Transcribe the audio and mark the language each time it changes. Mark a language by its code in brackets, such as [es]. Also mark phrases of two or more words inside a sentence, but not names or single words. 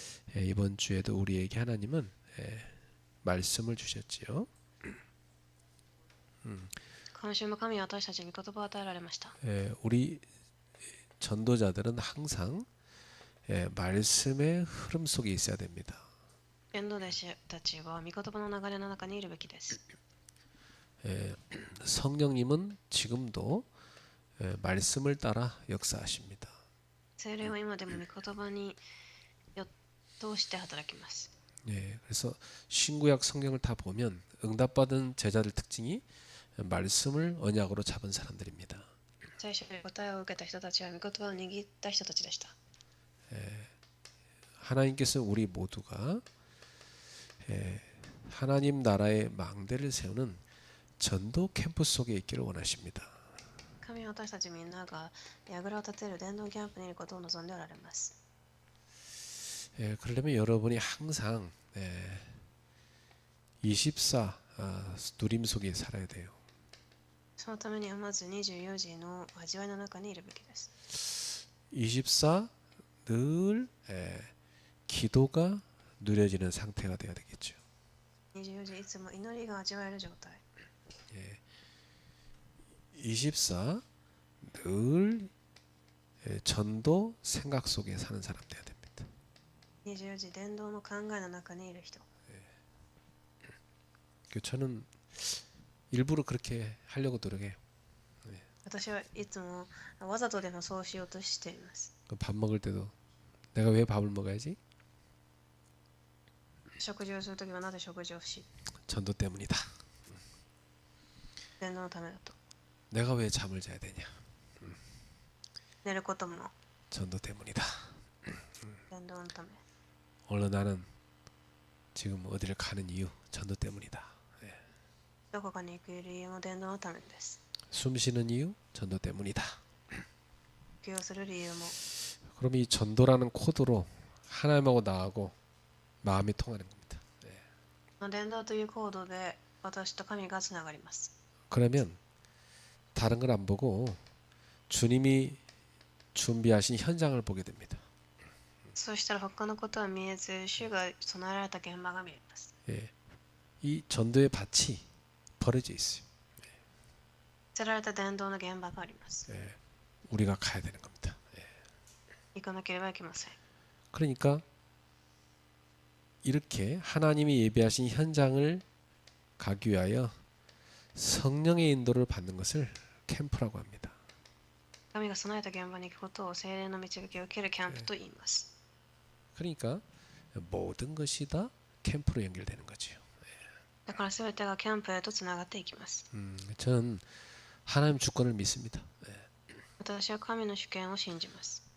[ko] 이번 주에도 우리에게 하나님은 말씀을 주셨지요. [ja] 今週も神は私たちに御言葉を与えられました。 [ko] 우리 전도자들은 항상 말씀의 흐름 속에 있어야 됩니다. [ja] 伝道弟子たちは御言葉の流れの中にいるべきです。 [ko] 성령님은 지금도 말씀을 따라 역사하십니다. [ja] 聖霊は今でも御言葉に通して働きます。 [ko] 그래서 신구약 성경을 다 보면 응답받은 제자들 특징이 말씀을 언약으로 잡은 사람들입니다. [ja] 最初に答えを受けた人たちは御言葉を握った人たちでした。 [ko] 하나님께서 우리 모두가 하나님 나라의 망대를 세우는 전도 캠프 속에 있기를 원하십니다. [ja] 神は私たちみんなが櫓を立てる伝道キャンプにいることを望んでおられます。 [ko] 그러려면 여러분이 항상 24 누림 속에 살아야 돼요. [ja] そのためにはまず24時の味わいの中にいるべきです。 [ko] 24 늘 기도가 누려지는 상태가 돼야 되겠죠. [ja] 24 時いつも祈りが味わえる状態。 [ko] 24 늘 전도 생각 속에 사는 사람 돼야 됩니다. [ja] 24 時伝道の考えの中にいる人。 [ko] 저는 일부러 그렇게 하려고 노력해요. [ja] 私はいつもわざとでもそうしようとしています。 [ko] 밥 먹을 때도 내가 왜 밥을 먹어야지? [ja] 食事をするときはなぜ食事をし、 [ko] 전도 때문이다. [ja] 伝道のためだと。 [ko] 내가 왜 잠을 자야 되냐? [ja] 寝ることも [ko] 전도 때문이다. [ja] 伝道のため。 [ko] 오늘 나는 지금 어디를 가는 이유 전도 때문이다. [ja] どこかに行く理由も伝道のためです。 [ko] 숨 쉬는 이유 전도 때문이다. [ja] 呼吸をする理由も。 [ko] 그럼 이 전도라는 코드로 하나님하고 나하고 마음이 통하는 겁니다. [ja] 伝道というコードで私と神がつながります。 [ko] 그러면 다른 걸 안 보고 주님이 준비하신 현장을 보게 됩니다. [ja] そうしたら他のことは見えず、主が備えられた現場が見えます。 [ko] 이 전도의 밭이 버려져 있어요. [ja] 捨てられた伝道の現場があります。 [ko] 우리가 가야 되는 겁니다. [ja] 行かなければいけません。 [ko] 그러니까 이렇게 하나님이 예비하신 현장을 가기 위하여 성령의 인도를 받는 것을 캠프라고 합니다. [ja] 神が備えた現場に行くことを聖霊の導きを受けるキャンプと言います。 [ko] 그러니까 모든 것이 다 캠프로 연결되는 거죠. [ja] だから全てがキャンプへとつながっていきます。 [ko] 저는 하나님 주권을 믿습니다. [ja] 私は神の主権を信じます。